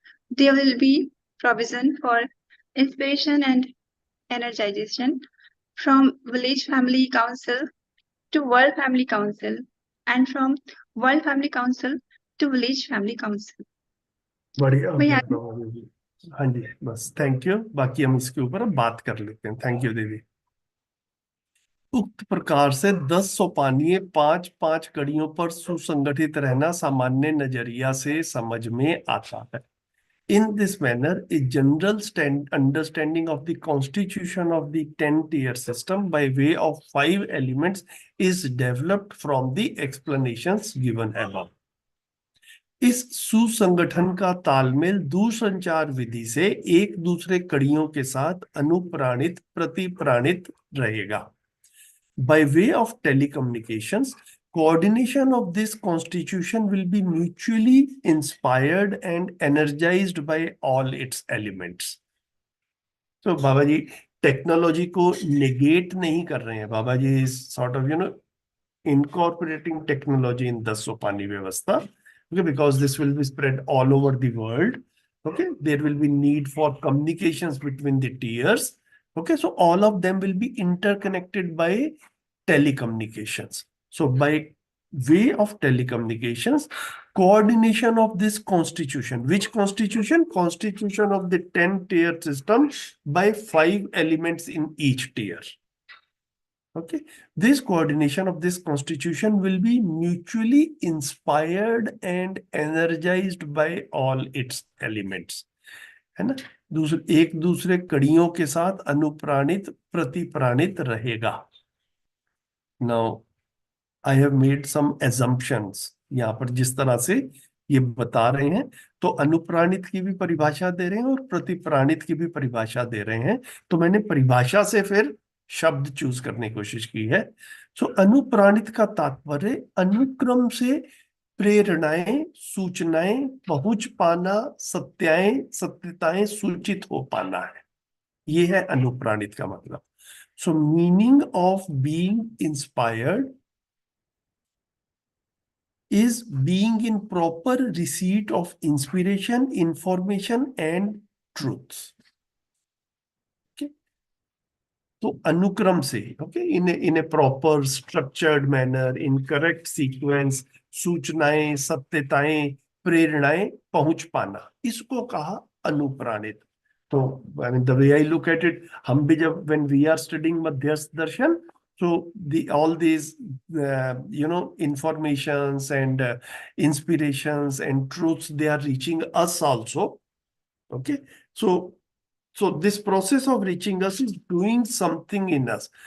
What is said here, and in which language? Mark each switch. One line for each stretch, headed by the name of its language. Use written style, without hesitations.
English: There will be provision for inspiration and energization from village family council to World Family Council and from World Family Council to Village Family Council.
Hindi: बढ़िया हो भैया गया प्रभा देवी। हाँ जी, बस thank you. बाकी हम इसके ऊपर अब बात कर लेते हैं। थैंक यू देवी। उक्त प्रकार से 10 सोपानीय 5-5 कड़ियों पर सुसंगठित रहना सामान्य नजरिया से समझ में आता है।
English: In this manner, a general understanding of the constitution of the 10-tier system by way of 5 elements is developed from the explanations given above.
Hindi: इस सुसंगठन का तालमेल दूरसंचार विधि से एक दूसरे कड़ियों के साथ अनुप्राणित प्रतिप्राणित रहेगा।
English: By way of telecommunications, coordination of this constitution will be mutually inspired and energized by all its elements.
Hindi: So Baba ji technology को नेगेट नहीं कर रहे हैं।
English: Baba ji is sort of incorporating technology in the Sopani Vyavastha, okay, because this will be spread all over the world. Okay, there will be need for communications between the tiers. Okay, so all of them will be interconnected by telecommunications. So by way of telecommunications, coordination of this constitution, which constitution? Constitution of the 10-tier system by 5 elements in each tier. Okay, this coordination of this constitution will be mutually inspired and energized by all its elements.
Hindi: है ना, एक दूसरे कड़ियों के साथ अनुप्राणित प्रतिप्राणित रहेगा।
English: Now, I have made some assumptions
Hindi: यहाँ पर जिस तरह से ये बता रहे हैं, तो अनुप्राणित की भी परिभाषा दे रहे हैं और प्रतिप्राणित की भी परिभाषा दे रहे हैं। तो मैंने परिभाषा से फिर शब्द चूज करने की कोशिश की है। सो अनुप्राणित का तात्पर्य अनुक्रम से प्रेरणाएं, सूचनाएं पहुंच पाना, सत्यताएं सूचित हो पाना है। ये है अनुप्राणित का मतलब।
English: So meaning of being inspired is being in proper receipt of inspiration, information and truths.
Hindi: Okay, तो अनुक्रम से, okay,
English: in a proper structured manner, in correct sequence,
Hindi: सूचनाएं, सत्यताएं, प्रेरणाएं पहुंच पाना, इसको कहा अनुप्राणित।
English: तो I mean, the way I look at it,
Hindi: हम भी जब
English: when we are studying Madhyasth Darshan, so all these informations and inspirations and truths, they are reaching us also. Okay, so this process of reaching us is doing something in us.